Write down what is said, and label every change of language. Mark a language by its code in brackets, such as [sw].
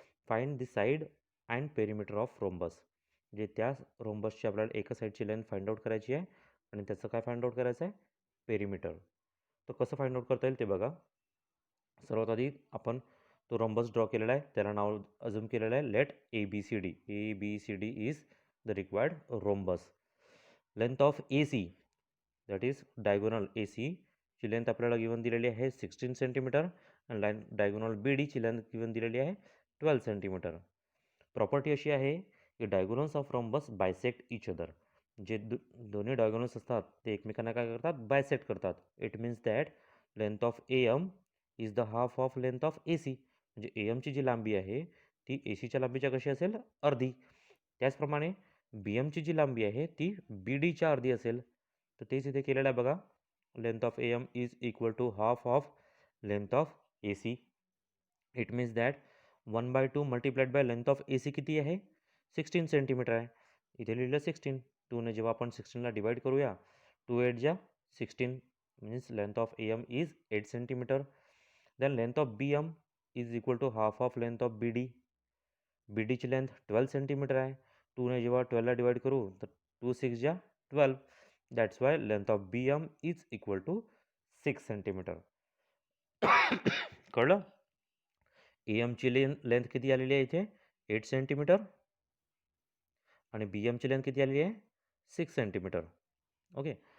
[en] Find the side and perimeter of rhombus. [mr] म्हणजे त्या रोम्बसची आपल्याला एका साईडची लेंथ फाइंड आउट करायची आहे आणि त्याचं काय फाइंड आउट करायचं आहे? पेरिमीटर. तर कसं फाइंड आउट करता येईल ते बघा. सर्वात आधी आपण तो रोम्बस ड्रॉ केलेला आहे त्याला नाव अज्युम केलेलं आहे late A B C D. [en] A B C D is the required rhombus. Length of A C that is [mr] diagonal A C ची लेंथ आपल्याला गिवन दिलेली आहे 16 सेंटीमीटर आणि डायगोनल बी डीची लेंथ गिवन दिलेली आहे 12 सेंटीमीटर. प्रॉपर्टी अशी आहे की [en] Diagonals of rhombus bisect each other. [mr] जे दोन्ही डायगोनल्स असतात ते एकमेकांना काय करतात? बायसेक्ट करतात. [en] It means that length of A M is the half of length of A C. [mr] म्हणजे ए एमची जी लांबी आहे ती ए सीच्या लांबीच्या कशी असेल? अर्धी. त्याचप्रमाणे बी एमची जी लांबी आहे ती बी डीच्या अर्धी असेल. तर तेच इथे केलेलं आहे बघा. [en] Length of A M is equal to half of length of A C. It means that 1/2 multiplied by length of A C [mr] किती आहे? 16 सेंटीमीटर आहे. इथे लिहिलं 16. 2ने जेव्हा आपण 16ला डिवाइड करूया 2 8 जा 16 [en] Means length of A M is 8 centimetre. Then length of B M is equal to half of length of B D. [mr] B डीची length 12 centimetre आहे. 2ने जेव्हा 12ला डिवाइड करू तर 2 6 जा 12. [en] That's why length of B M is equal to 6 centimetre. [mr] कळलं? ए एमची length किती आलेली आहे इथे? 8 सेंटीमीटर आणि बी एमची लेंथ किती आलेली आहे? 6 सेंटीमीटर. ओके.